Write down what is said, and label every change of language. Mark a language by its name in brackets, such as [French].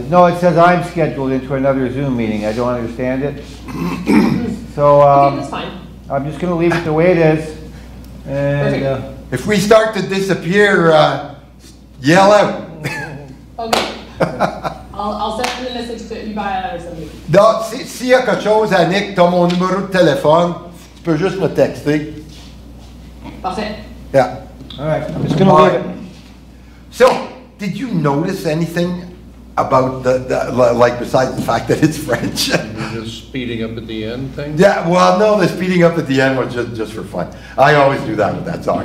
[English] No, it says I'm scheduled into another Zoom meeting. I don't understand it. So, Okay, that's fine. I'm just gonna leave it the way it is. And, Perfect. If we start to disappear, yell out. Okay. I'll send a message to Iba or something. [French] Donc, s'il y a quelque chose, Annick, tu as mon numéro de téléphone, tu peux juste me texter. Parfait. [English] Yeah. all right, I'm just gonna leave it. So, did you notice anything about like besides the fact that it's French? You're just speeding up at the end thing? Yeah, well, no, the speeding up at the end was just for fun. I always do that with that song.